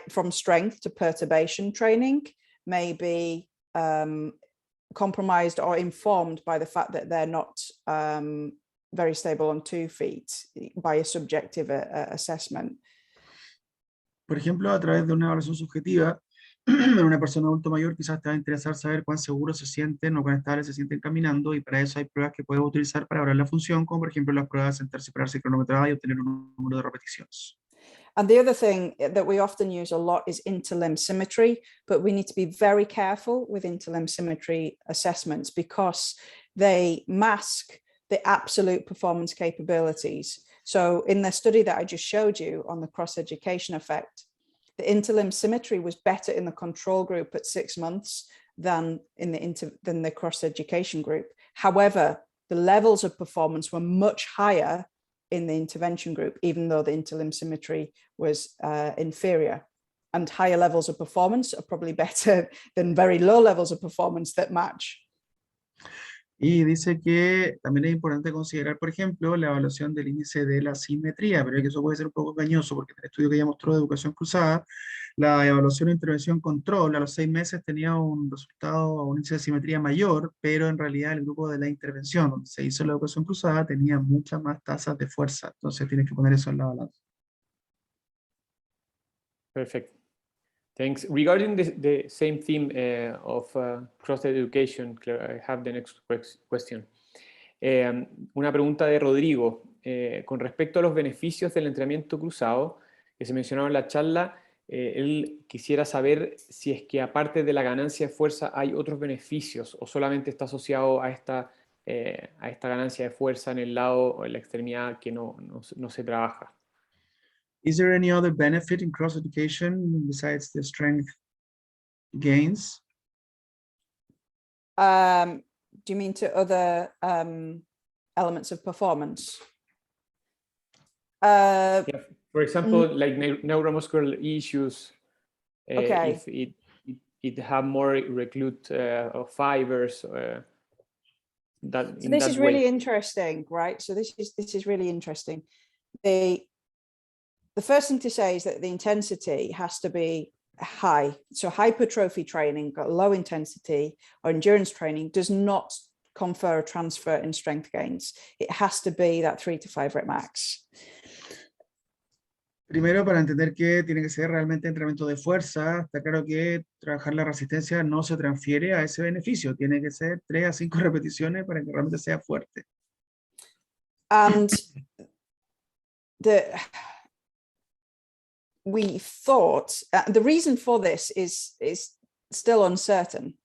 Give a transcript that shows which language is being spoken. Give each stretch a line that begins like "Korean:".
English: strength to perturbation training may be compromised or informed by the fact that they're not very stable on 2 feet by a subjective assessment.
Spanish: Por ejemplo, a través de una evaluación subjetiva, en una persona adulto mayor quizás te va a interesar saber cuán seguros se sienten o cuán estables se sienten caminando, y para eso hay pruebas que puedes utilizar para evaluar la función, como por ejemplo las pruebas de sentarse, pararse, cronometrada y obtener un número de repeticiones.
English: And the other thing that we often use a lot is interlimb symmetry, but we need to be very careful with interlimb symmetry assessments because they mask the absolute performance capabilities. So in the study that I just showed you on the cross-education effect, the interlimb symmetry was better in the control group at 6 months than in the cross-education group. However, the levels of performance were much higher in the intervention group, even though the interlimb symmetry was inferior. And higher levels of performance are probably better than very low levels of performance that match.
Spanish: Y dice que también es importante considerar, por ejemplo, la evaluación del índice de la simetría, pero que eso puede ser un poco engañoso porque en el estudio que ya mostró de educación cruzada, la evaluación de intervención control a los 6 meses tenía un resultado, un índice de simetría mayor, pero en realidad el grupo de la intervención, donde se hizo la educación cruzada, tenía muchas más tasas de fuerza. Entonces tienes que poner eso en la balanza.
English: Perfect. Thanks. Regarding the same theme of cross-education, I have the next question.
Spanish: Una pregunta de Rodrigo. Con respecto a los beneficios del entrenamiento cruzado que se mencionaron en la charla, él quisiera saber si es que aparte de la ganancia de fuerza hay otros beneficios o solamente está asociado a esta ganancia de fuerza en el lado o en la extremidad que no se trabaja.
English: Is there any other benefit in cross-education besides the strength gains? Do you mean to other elements of performance? Yeah. For example, like neuromuscular issues, Okay. if it have more reclute fibers. So this is really interesting, right? So this is really interesting. The first thing to say is that the intensity has to be high. So hypertrophy training, low intensity or endurance training does not confer a transfer in strength gains. It has to be that 3 to 5 rep max.
Spanish: Primero, para entender que tiene que ser realmente entrenamiento de fuerza, está claro que trabajar la resistencia no se transfiere a ese beneficio. Tiene que ser 3 a 5 repeticiones para que realmente sea fuerte.
English: And we thought the reason for this is still uncertain.